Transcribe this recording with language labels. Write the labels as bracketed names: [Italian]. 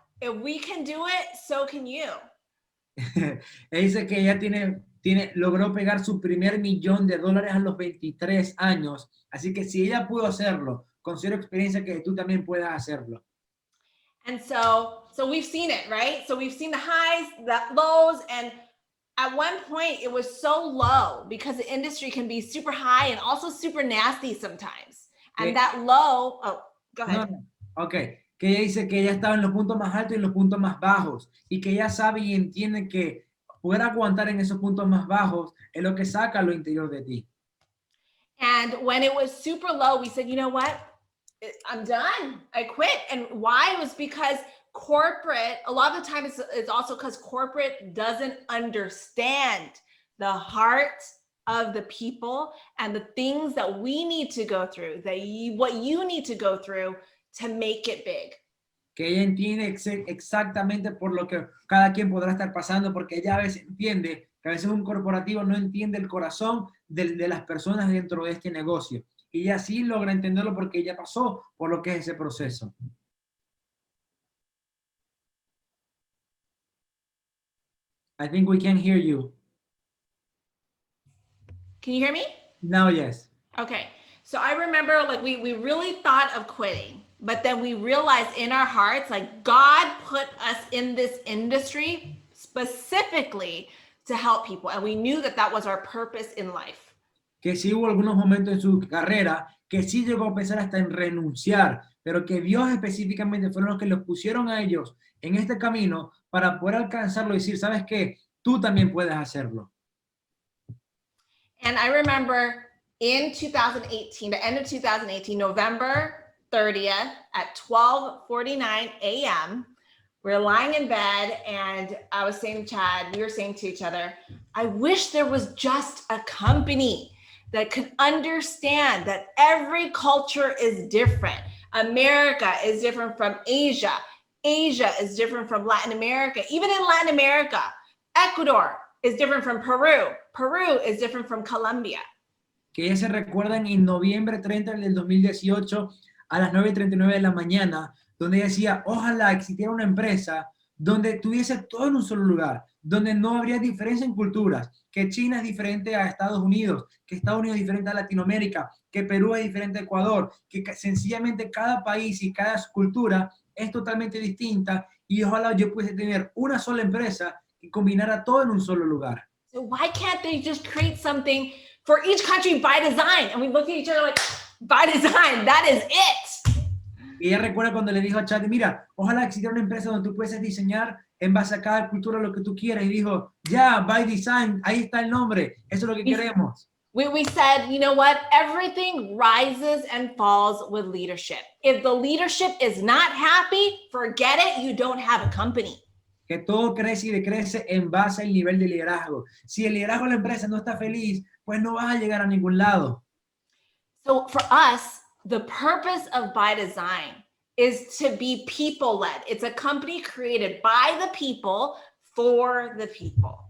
[English] If we can do it, so can you. [Spanish] Él dice que ella logró pegar su primer $1,000,000 a los 23 años. Así que si ella pudo hacerlo, considero experiencia que tú también puedas hacerlo. [English] And so we've seen it, right? So we've seen the highs, the lows, and at one point it was so low because the industry can be super high and also super nasty sometimes. And that low, oh, go ahead. [Spanish] No. Ok, que ella dice que ella estaba en los puntos más altos y en los puntos más bajos y que ella sabe y entiende que poder aguantar en esos puntos más bajos es lo que saca lo interior de ti. [English] And when it was super low, we said, you know what? I'm done. I quit. And why? It was because corporate, a lot of the time it's also because corporate doesn't understand the heart of the people and the things that we need to go through, what you need to go through to make it big. [Spanish] Que ella entiende exactamente por lo que cada quien podrá estar pasando, porque ella a veces entiende que a veces un corporativo no entiende el corazón de las personas dentro de este negocio. Y ella sí logra entenderlo porque ella pasó por lo que es ese proceso. [English] I think we can hear you. Can you hear me? Now, yes. Okay. So I remember like we really thought of quitting, but then we realized in our hearts, like God put us in this industry specifically to help people. And we knew that that was our purpose in life. [Spanish] Que sí hubo algunos momentos en su carrera que sí llegó a pensar hasta en renunciar, pero que Dios específicamente fueron los que los pusieron a ellos en este camino para poder alcanzarlo y decir, ¿sabes qué? Tú también puedes hacerlo. [English] And I remember in 2018, the end of 2018, November 30th at 12:49 a.m., we're lying in bed and I was saying to Chad, we were saying to each other, I wish there was just a company that could understand that every culture is different. America is different from Asia. Asia is different from Latin America. Even in Latin America, Ecuador is different from Peru. Peru is different from Colombia. [Spanish] Que ya se recuerdan en noviembre 30 del 2018 a las 9:39 de la mañana, donde decía, ojalá existiera una empresa donde tuviese todo en un solo lugar, donde no habría diferencia en culturas, que China es diferente a Estados Unidos, que Estados Unidos es diferente a Latinoamérica, que Perú es diferente a Ecuador, que sencillamente cada país y cada cultura es totalmente distinta y ojalá yo pudiese tener una sola empresa que combinara todo en un solo lugar. [English] So why can't they just create something for each country by design? And we look at each other like, by design, that is it. [Spanish] Y ella recuerda cuando le dijo a Chad, mira, ojalá existiera una empresa donde tú puedes diseñar en base a cada cultura lo que tú quieras. Y dijo, ya, by design, ahí está el nombre, eso es lo que queremos. [English] We said, you know what? Everything rises and falls with leadership. If the leadership is not happy, forget it, you don't have a company. [Spanish] Que todo crece y decrece en base al nivel de liderazgo. Si el liderazgo de la empresa no está feliz, pues no vas a llegar a ningún lado. [English] So for us, the purpose of BYDZYNE is to be people-led. It's a company created by the people for the people.